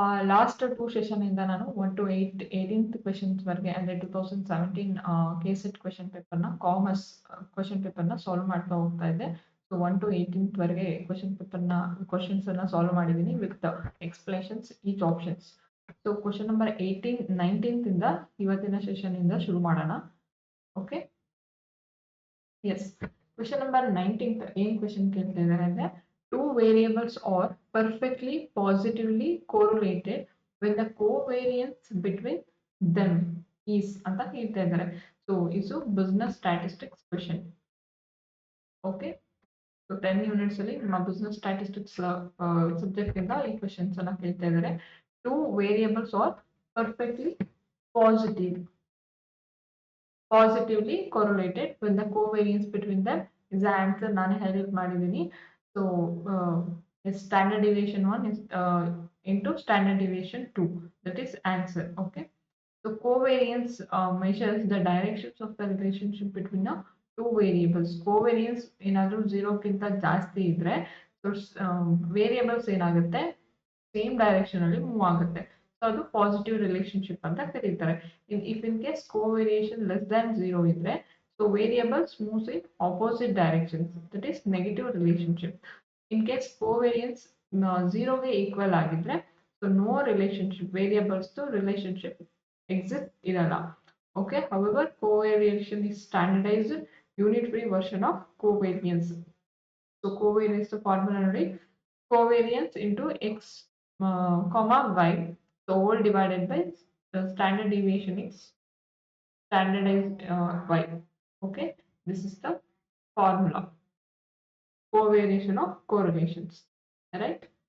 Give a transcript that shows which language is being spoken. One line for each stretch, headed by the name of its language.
Kannada: Last 2 session ಇಂದ ನಾನು 1 to 18th questions ವರೆಗೆ ಅಂದ್ರೆ 2017 ಕೆಸೆಟ್ ಕ್ವೆಶ್ಚನ್ ಪೇಪರ್‌ನ ಕಾಮರ್ಸ್ ಕ್ವೆಶ್ಚನ್ ಪೇಪರ್‌ನ ಸಾಲ್ವ್ ಮಾಡ್ತಾ ಹೋಗ್ತಾ ಇದ್ದೆ. ಸೊ 1 ಟು 18th ವರೆಗೆ ಕ್ವೆಶ್ಚನ್ಸ್ ಅನ್ನ ಸಾಲ್ವ್ ಮಾಡಿದ್ದೀನಿ with explanations each options. So question number 18, 19th ಇಂದ ಇವತ್ತಿನ ಸೆಷನ್ ಇಂದ ಶುರು ಮಾಡೋಣ.
English: Okay. Yes.
Kannada: Question number 19th ಏನ್ ಕ್ವೆಶ್ಚನ್ ಕೇಳ್ತಾ ಇದ್ದಾರೆ ಅಂದ್ರೆ
English: two variables are perfectly positively correlated when the covariance between them is
Kannada: ಅಂತ ಹೇಳ್ತಾ ಇದ್ದಾರೆ. ಸೊ ಇದು business statistics question. Okay. So 10 units ಅಲ್ಲಿ ನಿಮ್ಮ ಬಿಸ್ನೆಸ್ ಸ್ಟ್ಯಾಟಿಸ್ಟಿಕ್ಸ್ ಸಬ್ಜೆಕ್ಟ್ ಇಂದ ಈ ಕ್ವೆಶ್ಚನ್ಸ್ ಅನ್ನ ಕೇಳ್ತಾ ಇದ್ದಾರೆ.
English: two variables are perfectly positive positively correlated when the covariance between them is the answer.
Kannada: ನಾನೇ ಹೈಲೈಟ್ ಮಾಡಿದ್ದೀನಿ.
English: So standard deviation 1 is into standard deviation 2, that is answer. Okay. So covariance measures the directions of the relationship between the two variables.
Kannada: Covariance ಏನಾದರೂ 0 ಗಿಂತ ಜಾಸ್ತಿ ಇದ್ರೆ so variables ಏನಾಗುತ್ತೆ same direction ಅಲ್ಲಿ move ಆಗುತ್ತೆ. So ಅದು positive relationship ಅಂತ ಕರೀತಾರೆ.
English: If in case covariation less than 0 ಇದ್ರೆ so variables moves in opposite directions, that is negative relationship.
Kannada: In case covariance 0ಗೆ ಈಕ್ವಲ್ ಆಗಿದ್ರೆ so no relationship, variables relationship exist ಇರಲ್ಲ. Okay.
English: However covariation is standardised unitary version of covariance.
Kannada: So covariance formula ನೋಡಿ,
English: covariance into x comma y, so whole divided by the standard deviation is standardized y. Okay, this is the formula, covariation of correlations, right?